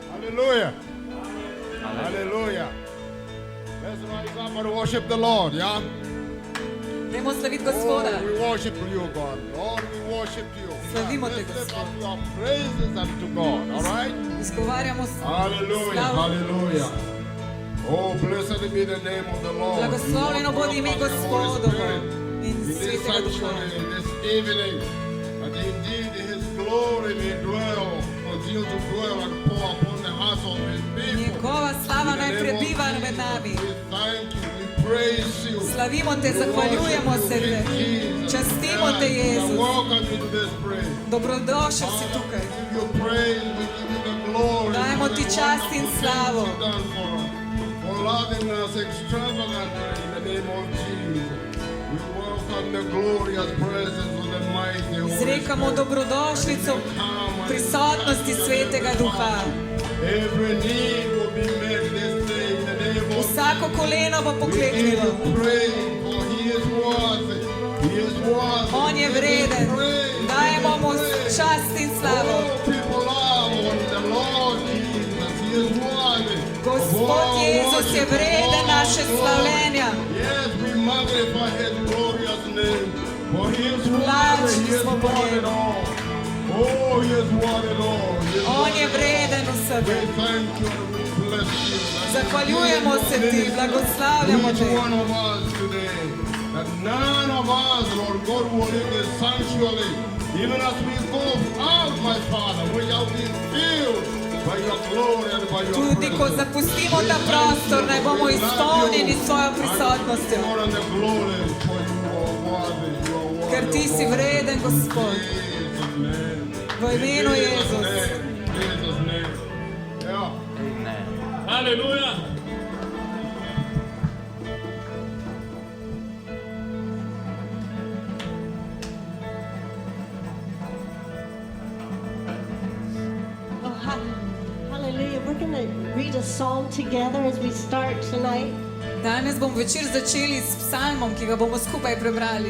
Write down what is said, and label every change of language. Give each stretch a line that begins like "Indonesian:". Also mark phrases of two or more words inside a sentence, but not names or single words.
English: Hallelujah. Hallelujah. Let's rise up and worship the Lord, yeah?
Slovenian: Dajmo slaviti Gospoda.
English: Oh, we worship you, God. Lord, we worship you.
Slovenian: Slavimo te,
English: Let's lift up
Slovenian: Gospod.
English: your praises unto God, all right?
Slovenian: Izgovarjamo
English: Hallelujah,
Slovenian: slavu.
English: hallelujah. Oh, blessed be the name of the Lord.
Slovenian: Blagoslovljeno bodi ime Gospodovo in
English: In this
Slovenian: svetega duha.
English: sanctuary, this evening, and indeed His glory may dwell, continue to dwell and pour upon the hearts of His people.
Slovenian: Njegova slava
English: In the
Slovenian: naj
English: name of
Slovenian: prebiva med
English: Jesus,
Slovenian: nami.
English: we thank you, we praise you.
Slovenian: Slavimo te, zahvaljujemo se te. Častimo te, Jezus.
English: Welcome you to this praise.
Slovenian: Dobrodošel si
English: Father,
Slovenian: tukaj.
English: we give you praise, we give you the glory.
Slovenian: Dajemo
English: for
Slovenian: ti
English: the
Slovenian: čast in
English: wonderful
Slovenian: slavo.
English: things you've done for us, for loving us extravagantly in the name of Jesus. We welcome the glorious presence of the mighty Holy
Slovenian: Izrekamo
English: Spirit.
Slovenian: dobrodošlico v prisotnosti svetega duha.
English: Every need will be met this day in the name of
Slovenian: Vsako koleno bo
English: We give
Slovenian: pokleknilo.
English: you praise, for He is worthy. He is worthy.
Slovenian: On je vreden. Dajemo mu čast in slavo.
English: Oh, people love on the Lord Jesus. He is worthy.
Slovenian: Gospod Jezus je vreden naše slavljenja.
English: Yes, we magnify His glorious name. For He is
Slovenian: Lačni
English: worthy. He is
Slovenian: smo po
English: worthy
Slovenian: njemu.
English: all. Oh, He is worthy all. He is
Slovenian: On je
English: worthy
Slovenian: vreden
English: all.
Slovenian: vsega.
English: We thank you and we bless you.
Slovenian: Zahvaljujemo se ti, blagoslavljamo
English: Each
Slovenian: te.
English: one of us today, that none of us, Lord God, will live this sanctuary. Even as we go out, my Father, we shall be filled by your glory and by your
Slovenian: Tudi ko
English: presence.
Slovenian: zapustimo ta prostor, naj bomo izpolnjeni s svojo prisotnostjo.
English: More than the glory, for you are worthy, you are worthy.
Slovenian: Ker ti si vreden, Gospod.
English: Jesus' name.
Slovenian: V imenu
English: In
Slovenian: Jezus.
English: name, Jesus' name. Yeah. Hallelujah. Oh, hallelujah. We're going to read a psalm together as we start tonight.
Slovenian: Danes bomo večer začeli s psalmom, ki ga bomo skupaj prebrali.